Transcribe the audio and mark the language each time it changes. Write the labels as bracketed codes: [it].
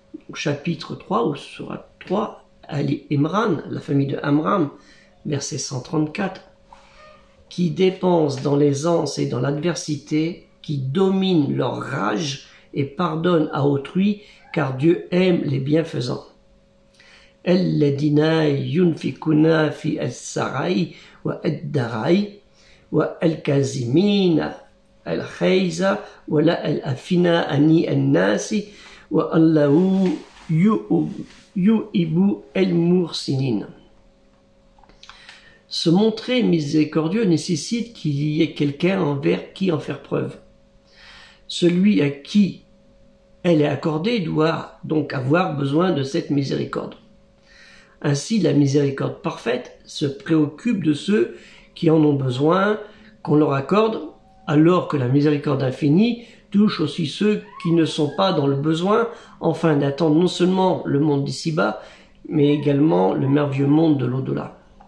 [fr] Au chapitre 3, ou surat 3, Ali Imran, la famille de Amram, verset 134, qui dépensent dans l'aisance et dans l'adversité, qui dominent leur rage et pardonnent à autrui, car Dieu aime les bienfaisants. [ar] الذين ينفقون في السراء والضراء والكاظمين الغيظ والعافين عن الناس والله يحب المحسنين. [fr] Se montrer miséricordieux nécessite qu'il y ait quelqu'un envers qui en faire preuve. Celui à qui elle est accordée doit donc avoir besoin de cette miséricorde. Ainsi, la miséricorde parfaite se préoccupe de ceux qui en ont besoin, qu'on leur accorde, alors que la miséricorde infinie touche aussi ceux qui ne sont pas dans le besoin, afin d'attendre non seulement le monde d'ici-bas, mais également le merveilleux monde de l'au-delà.